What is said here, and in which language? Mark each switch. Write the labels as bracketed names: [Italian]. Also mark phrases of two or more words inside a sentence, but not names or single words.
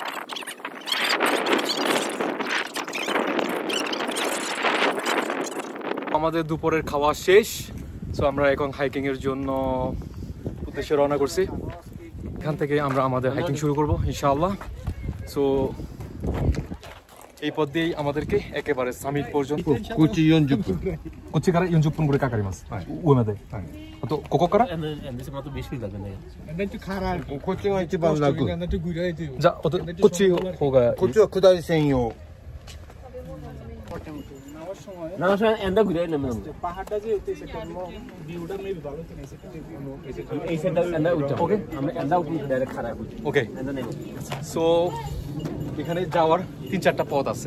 [Bangla] আমাদের দুপুরের খাওয়া শেষ। সো আমরা এখন হাইকিং এর জন্য উদ্দেশ্যে রওনা করছি। এখান থেকে আমরা আমাদের হাইকিং শুরু করব ইনশাআল্লাহ। সো এই পথ দিয়েই আমাদেরকে একেবারে সামিট পর্যন্ত [Japanese] Kuchi 40 分。こっちから40分ぐらいかかります。上まで。あとここから？こっちが一番楽。じゃあこっちの方がこっちは下り専用。 [Bangla] ওকে। সো এখানে যাওয়ার 3-4টা পথ আছে।